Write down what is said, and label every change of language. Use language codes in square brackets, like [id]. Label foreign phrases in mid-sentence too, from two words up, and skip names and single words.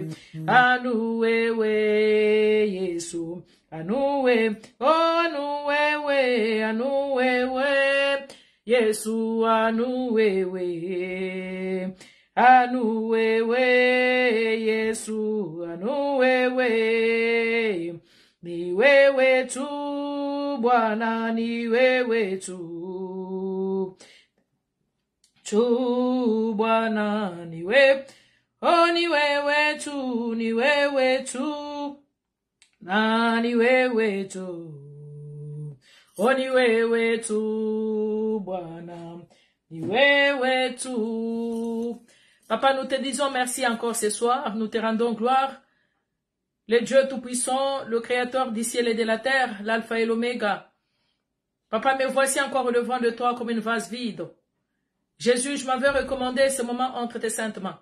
[sw] Anouewe, Yesu, Anouewe, oh, Anouewe, Anouewe, Yesu, Anouewe. Anouewe, Yesu, Anouewe. Ni wewe tu, Bwana, ni wewe tu. Tu, Bwana, ni wewe. Oh, ni wewe tu, ni wewe tu. Na, ni wewe tu. Oh, ni wewe tu, Bwana, ni wewe tu. [fr] Papa, nous te disons merci encore ce soir. Nous te rendons gloire. Le Dieu Tout-Puissant, le Créateur du ciel et de la terre, l'Alpha et l'Oméga. Papa, me voici encore devant de toi comme une vase vide. Jésus, je m'avais recommandé ce moment entre tes saintes mains.